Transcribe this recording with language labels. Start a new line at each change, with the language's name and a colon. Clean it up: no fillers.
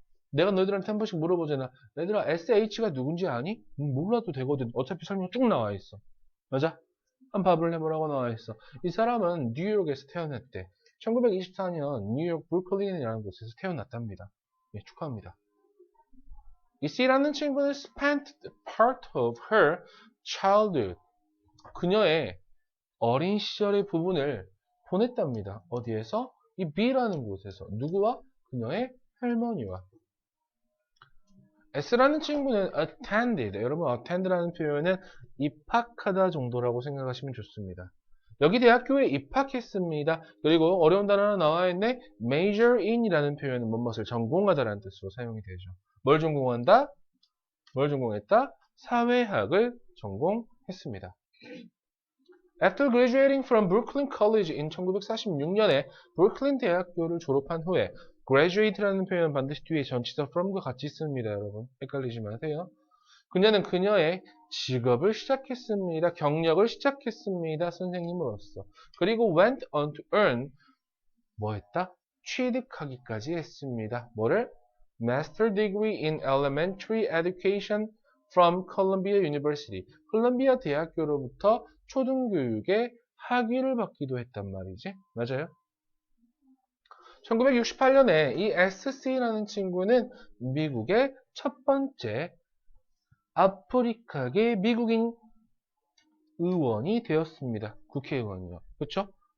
Korean: 내가 너희들한테 한 번씩 물어보잖아. 얘들아 SH가 누군지 아니? 몰라도 되거든. 어차피 설명 쭉 나와 있어. 맞아? 한번 봐볼래? 뭐라고 나와 있어. 이 사람은 뉴욕에서 태어났대. 1924년 뉴욕 브루클린이라는 곳에서 태어났답니다. 예, 축하합니다. 이 C라는 친구는
English: spent part of her childhood.
Korean: 그녀의 어린 시절의 부분을 보냈답니다. 어디에서? 이 B라는 곳에서. 누구와? 그녀의 할머니와. S라는 친구는 attended. 여러분, attend라는 표현은 입학하다 정도라고 생각하시면 좋습니다. 여기 대학교에 입학했습니다. 그리고 어려운 단어 하나 나와 있네. major in이라는 표현은 무엇을 전공하다라는 뜻으로 사용이 되죠. 뭘 전공한다? 뭘 전공했다? 사회학을 전공했습니다.
English: After graduating from Brooklyn College in
Korean: 1946년에 브루클린 대학교를 졸업한 후에 graduate라는 표현 반드시 뒤에 전치사 from과 같이 씁니다. 여러분 헷갈리지 마세요. 그녀는 그녀의 직업을 시작했습니다. 경력을 시작했습니다. 선생님으로서. 그리고
English: went on to earn
Korean: 뭐 했다? 취득하기까지 했습니다. 뭐를?
English: Master degree in elementary education from Columbia University.
Korean: 콜롬비아 대학교로부터 초등교육의 학위를 받기도 했단 말이지. 맞아요? 1968년에 이 SC라는 친구는 미국의 첫 번째 아프리카계 미국인 의원이 되었습니다. 국회의원이요. 그렇죠?